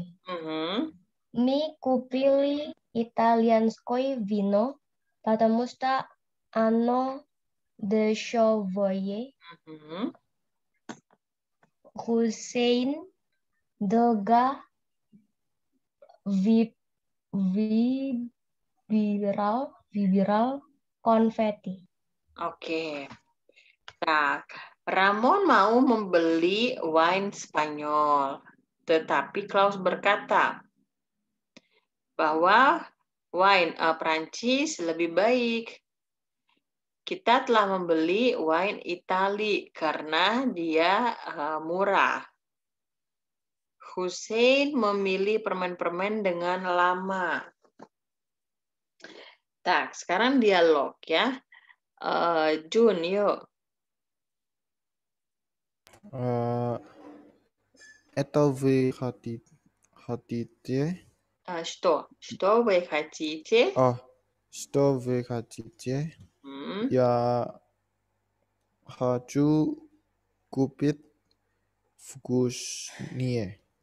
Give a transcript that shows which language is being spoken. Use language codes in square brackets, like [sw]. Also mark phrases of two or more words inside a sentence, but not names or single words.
[ru] Мы купили итальянское вино, потому что оно дешевое. Хусейн Дега выбирал конфетти. [id] Oke. Nah, Ramon mau membeli wine Spanyol. Tetapi Klaus berkata bahwa wine Prancis lebih baik. Kita telah membeli wine Itali karena dia murah. Hussein memilih permen-permen dengan lama. Tak, sekarang dialog ya. Jun, yuk. [ru] Это вы хотите? Что вы хотите? Что вы хотите? Я хочу купить вкуснее.